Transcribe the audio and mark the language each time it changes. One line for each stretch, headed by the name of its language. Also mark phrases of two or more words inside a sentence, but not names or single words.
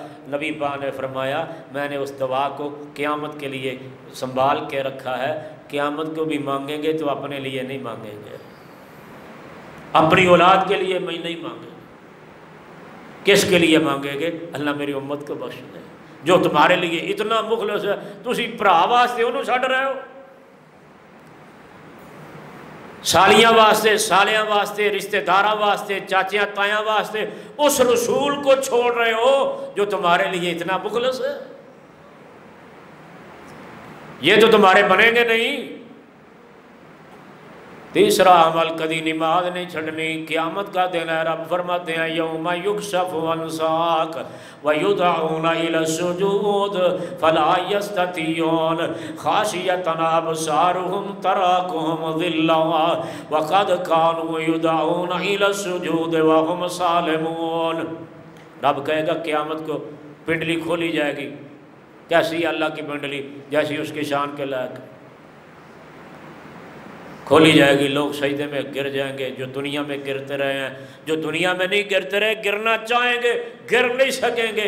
Urdu: نبی پاک نے فرمایا میں نے اس دعا کو قیامت کے لیے سنبھال کے رکھا ہے، قیامت کو بھی مانگیں گے تو اپنے لیے نہیں مانگیں گے، اپنی اولاد کے لیے میں نہیں مانگیں گے، کس کے لیے مانگیں گے؟ اللہ میری امت کو بخش دے، جو تمہارے لیے اتنا مخلص ہے،
Punjabi: تسی بھرا واسطے انہوں چھڈ رہے ہو، سالیاں واسطے، سالیاں واسطے، رشتہ داراں واسطے، چاچیاں تایاں واسطے
Urdu: اس رسول کو چھوڑ رہے ہو جو تمہارے لیے اتنا مخلص ہے۔ یہ تو تمہارے بنیں گے نہیں۔
Punjabi: تیسرا عمل کدی نماز نہیں چھڑنی،
Urdu: قیامت کا دن ہے، رب فرماتے ہیں
Arabic: یوم یکشف عن ساق ویدعون الی السجود فلا یستطیعون خاشعۃ ابصارهم تراقهم ذلا وقد كانوا یدعون الی السجود وهم سالمون۔
Urdu: رب کہے گا قیامت کو پنڈلی کھولی جائے گی، کیسی اللہ کی پنڈلی؟ جیسی اس کی شان کے لائق کھولی جائے گی، لوگ سجدے میں گر جائیں گے، جو دنیا میں گرتے رہے ہیں، جو دنیا میں نہیں گرتے رہے، گرنا چاہیں گے گر نہیں سکیں گے۔